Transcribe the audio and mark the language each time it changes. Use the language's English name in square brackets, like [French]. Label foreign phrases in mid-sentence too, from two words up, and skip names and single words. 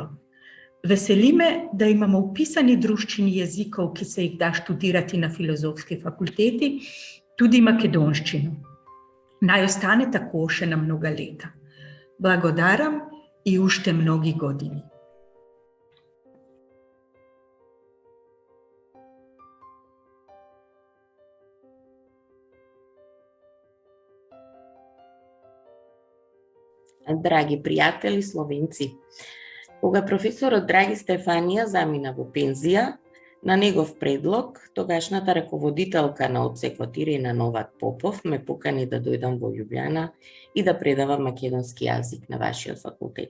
[Slovenian] Veseli me, da imamo v pisani druščini jezikov, ki se jih da študirati na Filozofski fakulteti, tudi makedonščino. Naj ostane tako še na mnoga leta. [Macedonian] Благодарам и уште многи години. Драги пријатели словенци, кога професорот Драги Стефанија замина во пензија, на негов предлог, тогашната раководителка на одсекот Ирена Новак Попов ме покани да дојдам во Љубљана и да предавам македонски јазик на вашиот факултет.